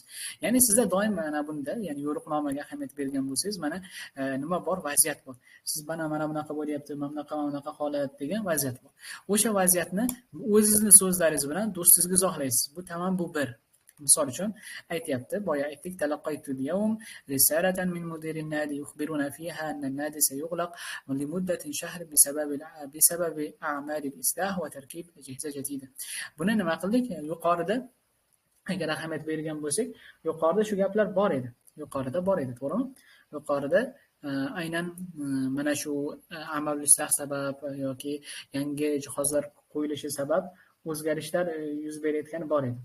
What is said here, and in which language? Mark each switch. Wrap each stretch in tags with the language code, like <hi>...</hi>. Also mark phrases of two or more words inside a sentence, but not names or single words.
<uz>Ya'ni sizda doim mana bunda, ya'ni yo'riqnomaga ahamiyat bergan bo'lsangiz, mana nima bor? Vaziyat bor. Siz mana bunaqa bo'lyapti, mana bunaqa holat degan vaziyat bor. O'sha vaziyatni o'zingizning so'zlaringiz bilan do'stingizga izohlaysiz. Bu tamam, bu bir. Misol uchun aytyapti, boya aytdik,</uz> <ar>تلقيت اليوم رسالة من مدير النادي يخبرونا فيها أن النادي سيغلق لمدة شهر بسبب أعمال الإصلاح وتركيب أجهزة جديدة.</ar> <uz>Buni nima qildik? Yuqorida agar ahamiyat bergan bo'lsak, yuqorida shu gaplar bor edi. To'g'rimi? Yuqorida aynan mana shu</uz> <ar>أعمال إصلاح</ar> <uz>sabab yoki yangi jihozlar qo'yilishi sabab o'zgarishlar yuz berayotgani bor edi.</uz>